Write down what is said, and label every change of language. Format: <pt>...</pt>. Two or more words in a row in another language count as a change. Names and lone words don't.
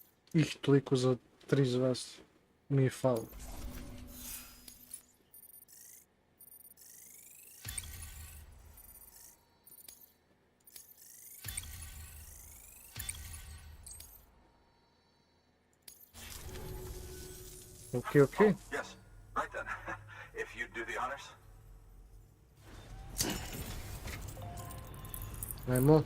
<sr>Toliko za 3 zvezde. Mi je falo. Okay.</sr> <en>Yes, right then. If you'd do the honors.</en> <sr>Ajmo.</sr>